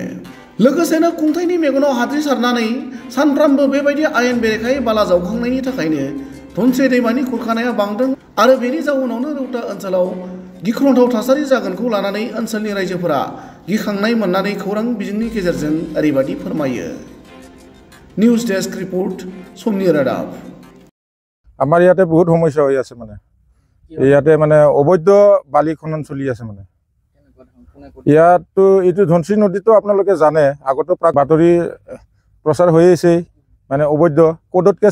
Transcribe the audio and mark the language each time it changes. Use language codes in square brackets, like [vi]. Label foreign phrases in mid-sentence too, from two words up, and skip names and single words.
[brx] लोगोसेनो खुंथायनि मेगनाव हाद्रि सारनानै सानफ्रामबो बेबायदि आयेन बेरेखायै बाला जावखांनायनि थाखायनो धनस्री दैमानि खुरखानाया बांदों आरो बेनि जाउनावनो रौता ओनसोलाव गिख्रंथाव थासारि जागोनखौ लानानै ओनसोलनि रायजोफोरा गिखांनाय मोननानै खौरां बिजोंनि गेजेरजों ओरैबादि फोरमायो। [en] news desk report [brx] समनि रादाब। [as] আমার ইয়াতে বহুত সমস্যা হৈ আছে মানে ইয়াতে মানে অবৈধ বালি খনন চলি আছে মানে ইয়াতো এইটো ধনশ্ৰী নদীটো আপোনালোকে জানে আগতো প্ৰাক বাতৰি প্ৰচাৰ হৈ আছে মানে অবৈধ কোডতকে